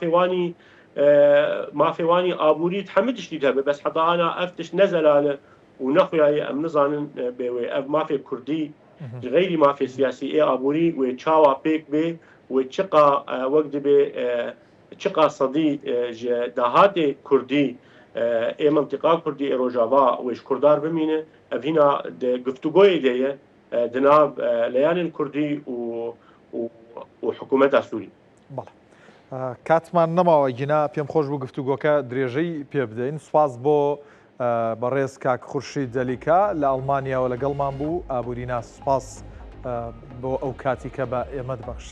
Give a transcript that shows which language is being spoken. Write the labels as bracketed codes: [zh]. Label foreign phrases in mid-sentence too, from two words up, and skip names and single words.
[ku] mafê wanî aborî hemû tiştî hebe bes heta ana ev tişt nezelale û nexuyaye em nizanin bê wê ev mafê Kurdî ji ghayrî mafê siyasî ê aborî wê çawa pêk bê wê çiqa wek dibe çiqa sedî ji dahatê Kurdî ê mintiqa Kurdî ê Rojava wê ji Kurdar bimîne ev hîna di giftugoyê de ye di nav leyanên Kurdî û hikûmeta Sûrî. [ckb] کاتمان نەماوە گینا پێم خۆش بوو گفتوگۆکە درێژەی پێ بدەین سوپاس بۆ بەڕێز کاک خورشید جەلیکا لە ئەڵمانیاوە لەگەڵمان بوو ئابووری ناس سوپاس بۆ ئەو کاتی کە بە ئێمە دبەخشی.